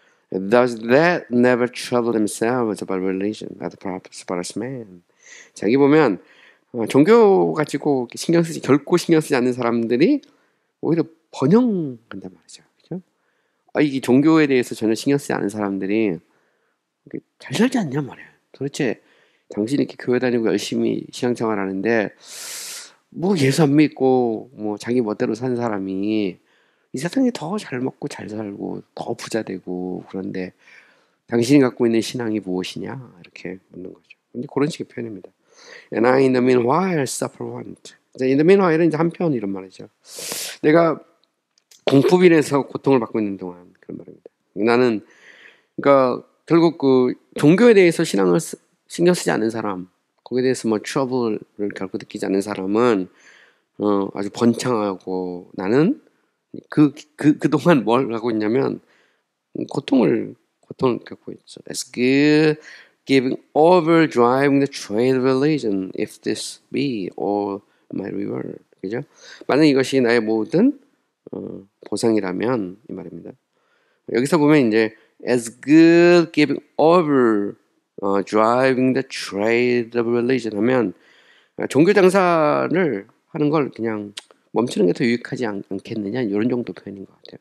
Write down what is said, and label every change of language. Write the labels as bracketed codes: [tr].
[en] Thus that never troubled themselves about religion as prosperous man. [ko] 자, 여기 보면 종교 가지고 결코 신경 쓰지 않는 사람들이 오히려 번영한단 말이죠. 그죠? 이 종교에 대해서 전혀 신경 쓰지 않는 사람들이 잘 살지 않냔 말이에요. 도대체 당신이 이렇게 교회 다니고 열심히 신앙생활 하는데 뭐 예수 안 믿고 뭐 자기 멋대로 사는 사람이 이 세상에 더 잘 먹고 잘 살고 더 부자 되고 그런데 당신이 갖고 있는 신앙이 무엇이냐 이렇게 묻는 거죠. 근데 그런 식의 표현입니다. [en] And I in the meanwhile suffer want. in the meanwhile [ko] 은 이제 한편 이런 말이죠. 내가 공포빈에서 고통을 받고 있는 동안 그런 말입니다. 나는 그러니까 결국 그 종교에 대해서 신앙을 신경 쓰지 않는 사람, 거기에 대해서 뭐 트러블을 결코 느끼지 않는 사람은 아주 번창하고 나는 그동안 뭘 하고 있냐면 고통을 겪고 있죠. [en] That's good. Giving over, driving the trade of religion, if this be all my reward. [ko] 그죠? 만약 이것이 나의 모든 보상이라면 이 말입니다. 여기서 보면 이제 [en] as good giving over, driving the trade of religion [ko] 하면 종교 장사를 하는 걸 그냥 멈추는 게 더 유익하지 않겠느냐 이런 정도 표현인 것 같아요.